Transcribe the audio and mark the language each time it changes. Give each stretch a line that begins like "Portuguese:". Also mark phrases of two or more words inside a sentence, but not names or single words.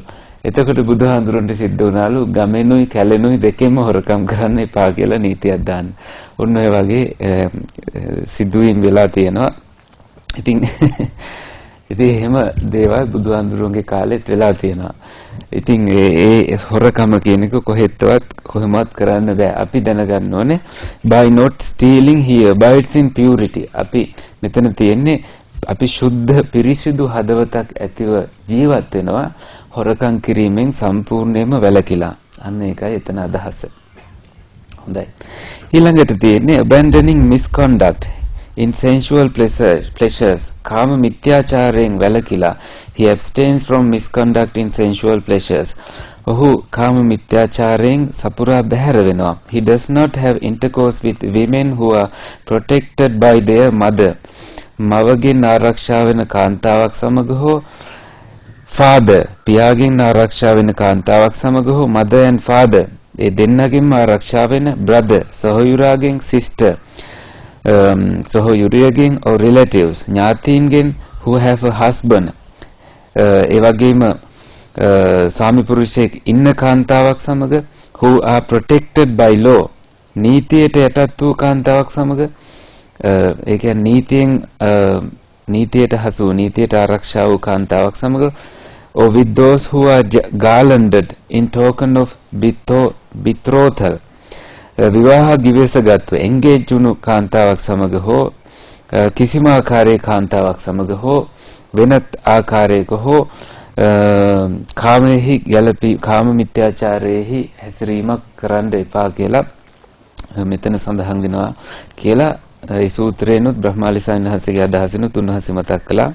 Sinhala: එතකොට බුදුහාමුදුරන්ට සිද්ධ වුණාලු ගමෙනුයි කැලෙනුයි දෙකෙන්ම හොරකම් කරන්න එපා කියලා නීතියක් දාන්න. ඔන්න ඔය වගේ සිදුවීම් වෙලා තියෙනවා. ඉතින් එහෙම දේවල් බුදුහාමුදුරන්ගේ කාලෙත් වෙලා තියෙනවා. ඉතින් ඒ හොරකම කියන එක කොහෙමවත් කරන්න බෑ. අපි දැනගන්න ඕනේ
English: by not stealing he abides in purity.
Sinhala: අපි මෙතන තියෙන්නේ අපි සුද්ධ පිරිසිදු හදවතක් ඇතිව ජීවත් වෙනවා හොරකම් කිරීමෙන් සම්පූර්ණයෙන්ම වැළකීලා. අන්න ඒකයි එතන අදහස. හොඳයි. ඊළඟට තියෙන්නේ
English: abandoning misconduct in sensual pleasures.
Sinhala: කාම මිත්‍යාචාරයෙන් වැළකීලා
English: he abstains from misconduct in sensual pleasures.
Sinhala: ඔහු කාම මිත්‍යාචාරයෙන් සපුරා බැහැර වෙනවා.
English: he does not have intercourse with women who are protected by their mother.
Sinhala: මවගෙන් ආරක්ෂා වෙන කාන්තාවක් සමග හෝ father පියාගෙන් ආරක්ෂා වෙන කාන්තාවක් සමග හෝ
English: mother and father
Sinhala: ඒ දෙන්නගෙන්ම ආරක්ෂා වෙන brother සහෝයුරාගෙන් sister සහෝයුරියගෙන්
English: or relatives
Sinhala: ඥාතීන්ගෙන්
English: who have a husband
Sinhala: ඒ වගේම ස්වාමි පුරුෂයෙක් ඉන්න කාන්තාවක් සමග
English: who are protected by law
Sinhala: නීතියට යටත් වූ කාන්තාවක් සමග ඒ කියන්නේ නීතියට හසු නීතියට ආරක්ෂා වූ කාන්තාවක් සමග
English: or with those who are garlanded in token of betrothal
Sinhala: විවාහ ගිවිසගත්ව එන්ගේජ් වුණු කාන්තාවක් සමග හෝ කිසිම ආකාරයක කාන්තාවක් සමග හෝ වෙනත් ආකාරයක හෝ කාමෙහි ගැළපී කාම මිත්‍යාචාරයේහි හැසිරීමක් කරන්න එපා කියලා මෙතන සඳහන් වෙනවා කියලා ඒ සූත්‍රේනොත් බ්‍රහ්මාලි සාන්නහසගේ අදහසිනුත් උන්වහන්සේ මතක් කළා.